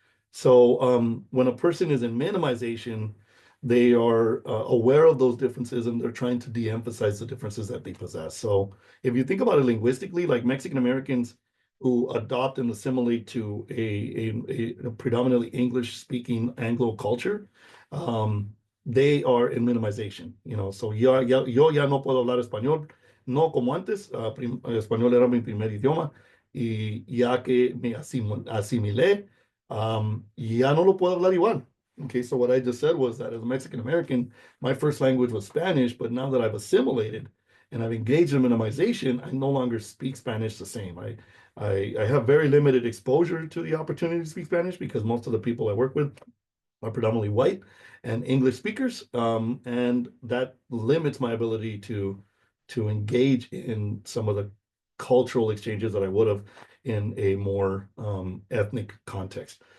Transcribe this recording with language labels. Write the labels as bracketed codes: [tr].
[en] So when a person is in minimization, they are aware of those differences and they're trying to de-emphasize the differences that they possess. So if you think about it linguistically, like Mexican Americans who adopt and assimilate to a predominantly English-speaking Anglo culture, they are in minimization. [es] So yo ya no puedo hablar español, no como antes. Español era mi primer idioma y ya que me asimilé, ya no lo puedo hablar igual. [en] Okay, so what I just said was that as a Mexican American, my first language was Spanish, but now that I've assimilated and I've engaged in minimization, I no longer speak Spanish the same. I have very limited exposure to the opportunity to speak Spanish because most of the people I work with are predominantly white and English speakers, and that limits my ability to engage in some of the cultural exchanges that I would have in a more ethnic context.